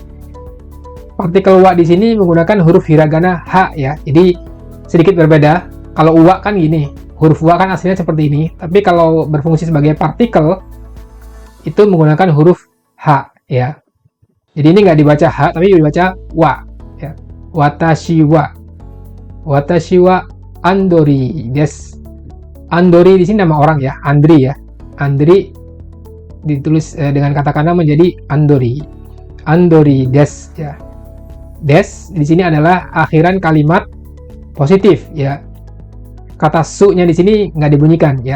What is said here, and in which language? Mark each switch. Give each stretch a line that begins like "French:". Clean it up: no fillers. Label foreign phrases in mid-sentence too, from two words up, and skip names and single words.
Indonesian: Partikel wa di sini menggunakan huruf hiragana H ya. Jadi sedikit berbeda. Kalau wa kan gini, huruf wa kan aslinya seperti ini. Tapi kalau berfungsi sebagai partikel itu menggunakan huruf H ya. Jadi ini nggak dibaca H, tapi dibaca wa ya.
Japanese: 私は. 私はアンドリです.
Indonesian: Andori di sini nama orang ya, Andri ya. Andri ditulis dengan katakana menjadi andori. Andori desu ya. Des di sini adalah akhiran kalimat positif ya. Kata su-nya di sini nggak dibunyikan ya.